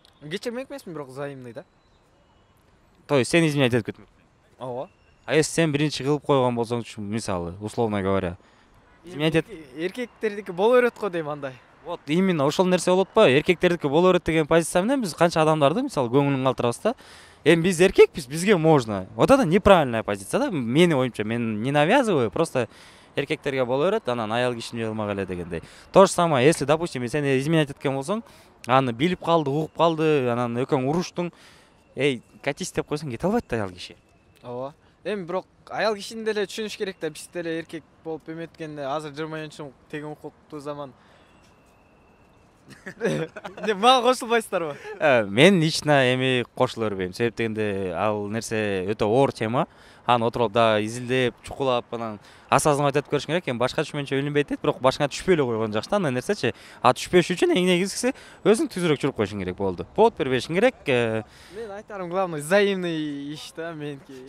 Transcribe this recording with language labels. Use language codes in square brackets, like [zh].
[ky] Кечирмек эмесмин, бирок [ru] взаимный [ky] да. То есть сен [ru] изменять [ky] этип кетмекпиң? Ооба. А если сен биринчи кылып койгон болсоңчу, мисалы, [ru] условно говоря, изменять [ky] Эркектердики боло берет го дейм андай. [ru] Вот именно [ky] ошол нерсе болот ба? Эркектердики боло берет деген позиция менен биз канча адамдарды мисалы көңүлүн калтырабыз да. Эми биз эркекпиз, бизге [ru] можно. Вот это неправильная позиция да. [ky] Менин оюмча, [ru] мен не навязываю, просто [ky] эркектерге боло берет, анан аял киши эмне кылмак эле дегендей. [ru] То же самое, если, допустим, [ky] сен изменять эткен болсоң, аны билип калды, угуп калды, анан экөөң уруштуң, [ru] катись [ky] деп койсоң кете албайт да аял киши. Ооба. Эми бирок аял кишини деле түшүнүш керек да, биз деле эркек болуп эметкенде азыр 20-жыл тең укуктуу заман. Мага кошулбайсыздарбы? Мен [ru] лично [ky] эми кошуло бербейм. Себеп дегенде ал нерсе өтө оор тема. Аны отуруп да изилдеп, чукулап, анан асазыңа айтып көрүш керек. Эми башка түшмөнчө билинбейт дейт, бирок башыңа түшпөй эле койгон жакшы андай нерсечи. Түшпөш үчүн эң негизгиси өзүң түзүрөөк жүрүп коюшуң керек болду. [ru] Повод [ky] бербешиң керек. Мен айтарым [ru] главный взаимный [ky] иш да меники.